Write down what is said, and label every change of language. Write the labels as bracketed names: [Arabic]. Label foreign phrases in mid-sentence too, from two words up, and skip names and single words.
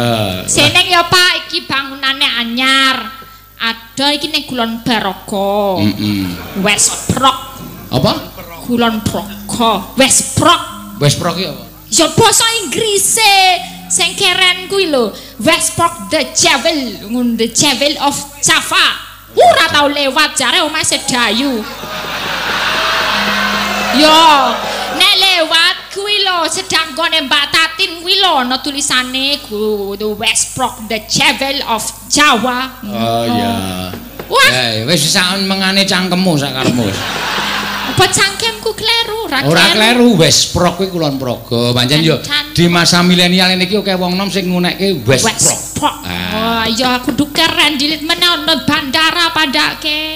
[Javanese] Seneng ya Pak iki bangunane anyar. Ada iki ning Kulon Baroga. Westprok. Apa? Kulon Progo. Westprok. Westprok iki apa? Ya basa Inggrise sing keren kuwi lho. [English] Westprok the Jewel of Java. [Javanese] Ora tau lewat jare omahe sedayu. Yo, nek lewat kuwi lho sedang gone Mbak Tatin kuwi lho ana tulisane [English] the Westprok the Jewel of Jawa. [Javanese] Oh iya. Wah, wis sak mengane cangkemmu sak karepmu. Apa cangkemku kleru? Ora kleru Westprok kuwi Kulon Progo. Pancen yo di masa milenial niki akeh wong nom sing ngunekke Westprok. Oh iya aku kudu keren dilit meneh ana bandara padake.